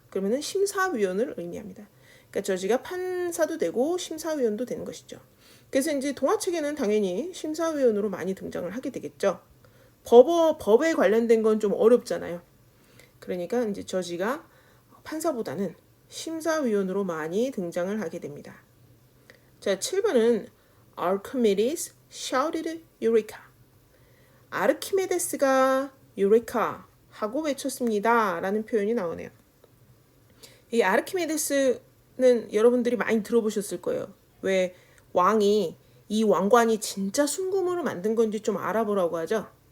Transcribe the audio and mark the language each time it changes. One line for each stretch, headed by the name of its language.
Korean: 그러면은 심사위원을 의미합니다. 그러니까 저지가 판사도 되고 심사위원도 되는 것이죠. 그래서 이제 동화책에는 당연히 심사위원으로 많이 등장을 하게 되겠죠. 법에 관련된 건 좀 어렵잖아요. 그러니까 이제 저지가 판사보다는 심사위원으로 많이 등장을 하게 됩니다. 자, 7번은
English: Archimedes shouted Eureka.
Korean: 아르키메데스가 Eureka 하고 외쳤습니다. 라는 표현이 나오네요. 이 아르키메데스는 여러분들이 많이 들어보셨을 거예요. 왜 왕이 이 왕관이 진짜 순금으로 만든 건지 좀 알아보라고 하죠.